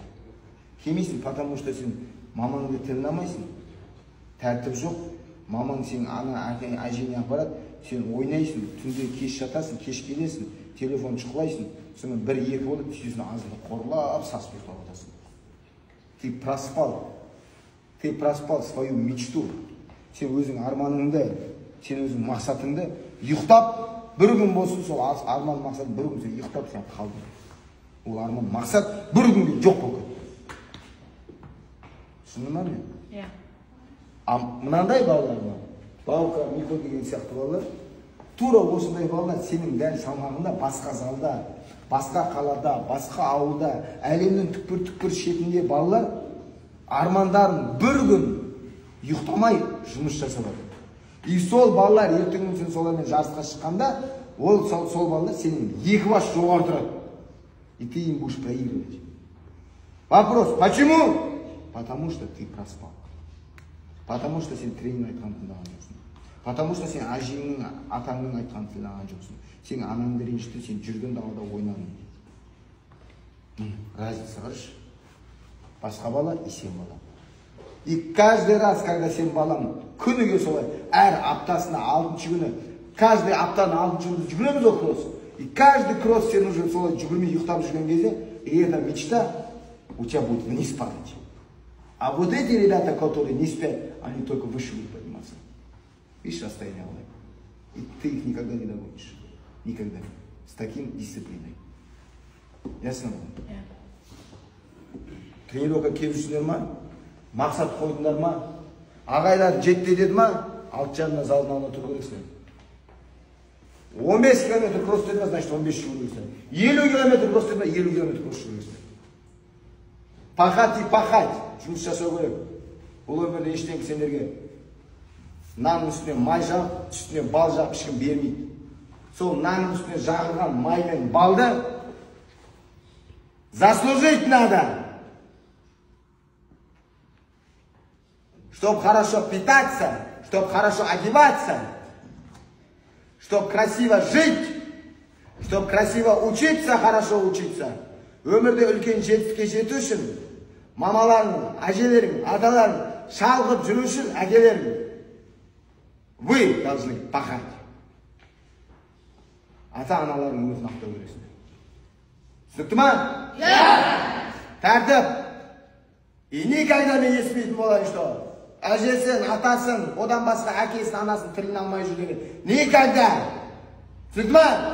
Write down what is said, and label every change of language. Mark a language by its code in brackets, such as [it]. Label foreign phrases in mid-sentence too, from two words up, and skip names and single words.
[kk] Келмейсің, [ru] потому что [kk] сен мамаңды тыңдамайсың. Тәртіп жоқ. Мамаң сен әжеңе апарады, сен ойнайсың, түнде кеш жатасың, кеш келесің, телефон шұқылайсың, соны 1-2 болып, түйесін азында қорлап, сасып ұйықтап отырасың. [ru] Ты проспал свою мечту. [kk] Сен өзің арманыңды, сен өзің мақсатыңды ұйықтап, бір күн болсын, сол арман мақсат бір күн сен ұйықтап сен қалдың. Ол арман мақсат бір күнге жоқ болып кетті. Түсіндің ма мен? Мынандай балалар ма? Баука, Мико деген сияқты балалар, тура осындай балалар сенің дәл салмағында басқа залда, басқа қалада, басқа ауылда, әлемнің түкпір-түкпір шетінде балалар армандарын бір күн ұйықтамай жұмыс жасалады. И сол балалар ертеңгі сен солармен жарысқа шыққанда, сол балалар сенің 2 баш жоғары тұрады. [ru] И ты им будешь проигрывать. Вопрос, почему? Потому что ты проспал. Потому что [kk] сен тренер айтқан тыңдаған жоқсың. [ru] Потому что [kk] сен әжеңнің, атаңның айтқан тыңдаған жоқсың. Сен анаңды ренжітті, сен жүрген далада ойнадың. Разница, қарашы. Басқа бала и сен бала. [ru] И каждый раз, когда [kk] сен балам күніге солай, әр аптасына 6-шы күні, каждый аптаның 6-шы күні жүгіреміз ол кросс. [ru] И каждый [kk] кросс сен уже солай жүгірмей ұйықтап жүрген кезде, [ru] и эта мечта у тебя будет вниз падать. А вот эти ребята, которые не спят, они только выше будут подниматься. Видишь расстояние, Аллах? И ты их никогда не догонишь. Никогда. С таким дисциплиной. Ясно? [kk] Тренировка келіп жүрсіңдер ма? Мақсат қойдыңдар ма? Ағайлар 7-де деді ма? 6:30-да залдың алдында тұру керексің. 15 километр кросс деді ма, значит 15 жүру керексің. 50 километр кросс деді ма, 50 километр кросс жүру керексің. [ru] Пахать и пахать. [kk] Жұмыс жасау керек. Бұл өмірде ештеңе сендерге нанның үстіне май жағып, үстіне бал жағып ешкім бермейді. Сол нанның үстіне жағылған май мен балды [ru] заслужить надо. Чтобы хорошо питаться, чтобы хорошо одеваться, чтобы красиво жить, чтобы красиво учиться, хорошо учиться. [kk] Өмірде үлкен жетістікке жету үшін мамаларың, әжелерің, аталарың шалғып жүру үшін әкелерің. [ru] Вы должны пахать. [kk] Ата-аналарың өзін ақтау керексің. Түсінікті ма? Тәртіп. [ru] И никогда [kk] мен естімейтін болайын, что әжесін, атасын, одан басқа әкесін, анасын тілін алмай жүрген. Никогда. Түсінікті ма?